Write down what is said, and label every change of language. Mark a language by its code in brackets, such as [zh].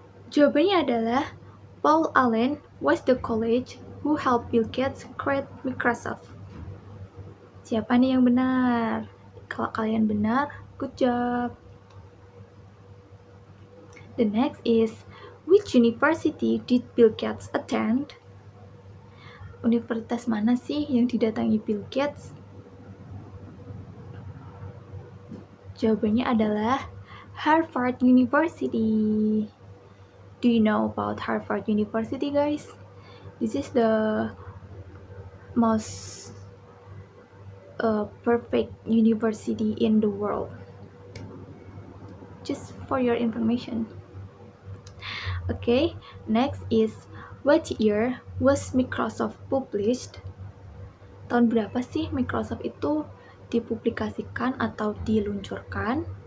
[id] Jawabannya adalah [en] Paul Allen was the college who helped Bill Gates create Microsoft. [id] Siapa nih yang benar? Kalau kalian benar, [en] good job. The next is, which university did Bill Gates attend? [id] Universitas mana sih yang didatangi Bill Gates? Jawabannya adalah Harvard University. [en] Do you know about Harvard University, guys? This is the most perfect university in the world. Just for your information. Okay, next is, what year was Microsoft published? [id] Tahun berapa sih Microsoft itu dipublikasikan atau diluncurkan?